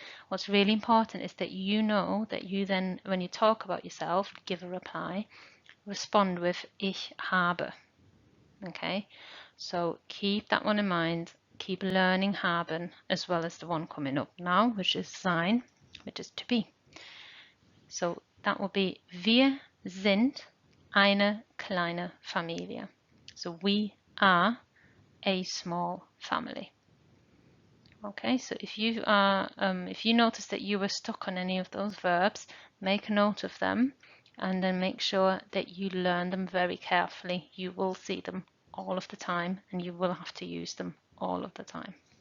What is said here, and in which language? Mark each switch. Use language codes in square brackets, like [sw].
[en] What's really important is that you know that you then, when you talk about yourself, give a reply, respond with ich habe. Okay, so keep that one in mind. Keep learning haben as well as the one coming up now, which is sein. which is to be. So that will be [de] wir sind eine kleine Familie. [en] So we are a small family. Okay, so if you notice that you were stuck on any of those verbs, make a note of them and then make sure that you learn them very carefully. You will see them all of the time and you will have to use them all of the time.